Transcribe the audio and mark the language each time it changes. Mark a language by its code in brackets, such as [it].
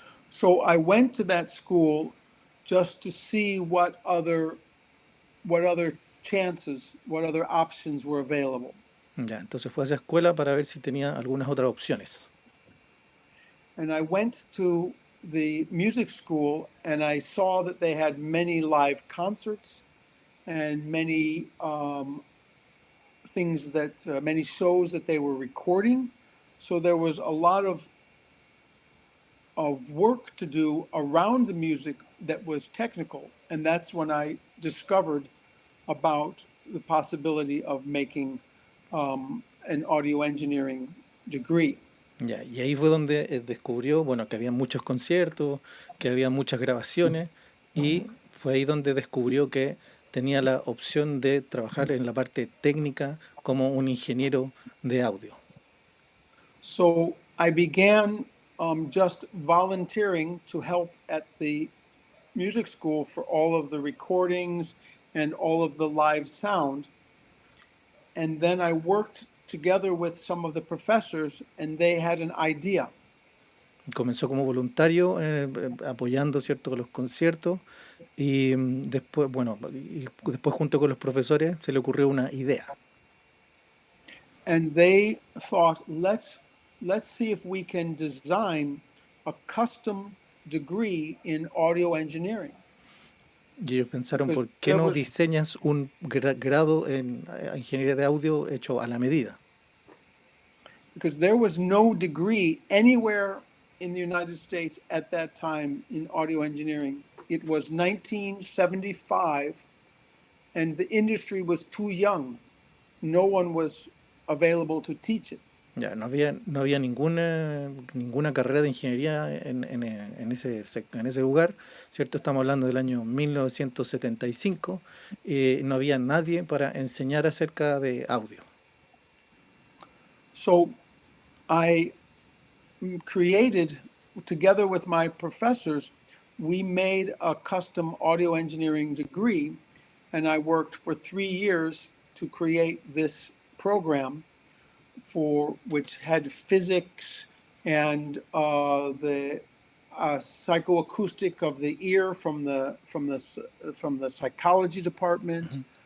[en] so I went to that school just to see what other chances, what other options were available. [es] Ya, entonces fue a esa escuela para ver si tenía algunas otras opciones. [en] And I went to the music school and I saw that they had many live concerts and many many shows that they were recording. So there was a lot of work to do around the music that was technical. And that's when I discovered about the possibility of making an audio engineering degree. [es] Ya, y ahí fue donde descubrió, bueno, que había muchos conciertos, que había muchas grabaciones, y fue ahí donde descubrió que tenía la opción de trabajar en la parte técnica como un ingeniero de audio. [en] So I began just volunteering to help at the music school for all of the recordings and all of the live sound. And then I worked together with some of the professors, and they had an idea. [es] Comenzó como voluntario, apoyando, ¿cierto?, los conciertos, y después, bueno, y después junto con los profesores se le ocurrió una idea. [en] And they thought, let's see if we can design a custom degree in audio engineering. [es] Y ellos pensaron, [en] Because [es] ¿por qué [en] there [es] no [en] was [es] diseñas un grado en ingeniería de audio hecho a la medida? [en] because there was no degree anywhere in the United States at that time in audio engineering. It was 1975, and the industry was too young. No one was available to teach it. [es] Ya, no había ninguna carrera de ingeniería en ese lugar, ¿cierto? Estamos hablando del año 1975, no había nadie para enseñar acerca de audio. [en] So I created, together with my professors, we made a custom audio engineering degree, and I worked for 3 years to create this program for which had physics and the psychoacoustic of the ear from the psychology department.